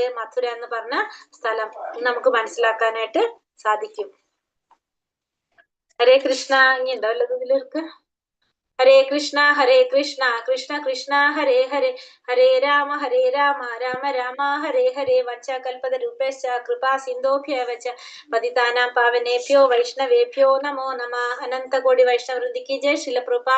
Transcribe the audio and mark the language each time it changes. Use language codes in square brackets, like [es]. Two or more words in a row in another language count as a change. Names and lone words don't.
[ml] മധുര എന്ന് പറഞ്ഞ സ്ഥലം നമുക്ക് മനസ്സിലാക്കാനായിട്ട് സാധിക്കും. ഹരേ കൃഷ്ണ. ഇനി ഉണ്ടോ വല്ലതും ഇതിലേക്ക്? [sa] ഹരേ കൃഷ്ണ കൃഷ്ണ കൃഷ്ണ ഹരേ ഹരേ, ഹരേ രാമ രാമ രാമ ഹരേ ഹരേ. വഞ്ചകൽപത രൂപേശ്ച കൃപാ സിന്ധോഭ്യവ ച പതിതാനാം പാവനേഭ്യോ വൈഷ്ണവേഭ്യോ നമോ നമഃ. [ml] അനന്തകോടി വൈഷ്ണവ വൃന്ദിക്ക് ജയ്. ശില പ്രഭുപാദി